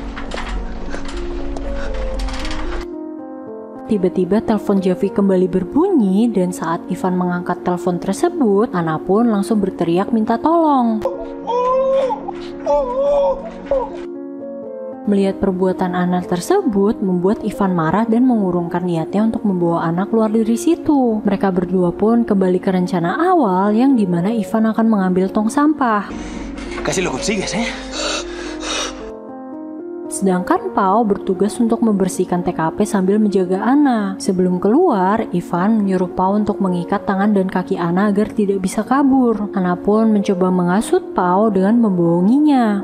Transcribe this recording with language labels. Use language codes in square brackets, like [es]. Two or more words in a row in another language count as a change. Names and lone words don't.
[id] Tiba-tiba telepon Javi kembali berbunyi dan saat Ivan mengangkat telepon tersebut, Anna pun langsung berteriak minta tolong. Melihat perbuatan Anna tersebut membuat Ivan marah dan mengurungkan niatnya untuk membawa Anna keluar dari situ. Mereka berdua pun kembali ke rencana awal yang dimana Ivan akan mengambil tong sampah. [es] Casi lo consigues, eh? [id] Sedangkan Pau bertugas untuk membersihkan TKP sambil menjaga Anna. Sebelum keluar, Ivan menyuruh Pau untuk mengikat tangan dan kaki Anna agar tidak bisa kabur. Anna pun mencoba mengasut Pau dengan membohonginya.